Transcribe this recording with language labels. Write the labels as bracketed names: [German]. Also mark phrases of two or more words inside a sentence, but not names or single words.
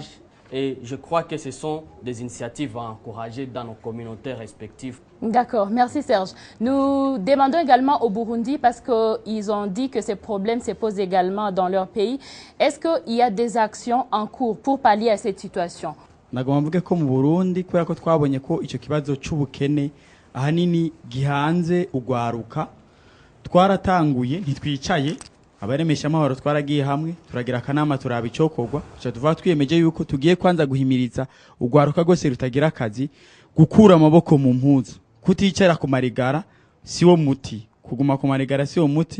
[French] Et je crois que ce sont des initiatives à encourager dans nos communautés respectives. D'accord, merci Serge. Nous demandons également au Burundi, parce qu'ils ont dit que ces problèmes se posent également dans leur pays, est-ce qu'il y a des actions en cours pour pallier à cette situation? [Rundi] Nagomba mvuge ko mu Burundi kubera ko twabonye ko icyo kibazo cy'ubukene ahanini gihanze ugwaruka, twaratanguye ntitwicaye, abaremesha amahoro twaragiye hamwe turagira akanama turaba icokorwa, tuvuga twiyemeje yuko tugiye kwanza guhimiriza ugwaruka rwose rutagira akazi gukura amaboko mu mpuzu, kuticara ku marigara siwo muti, kuguma ku marigara siwo muti.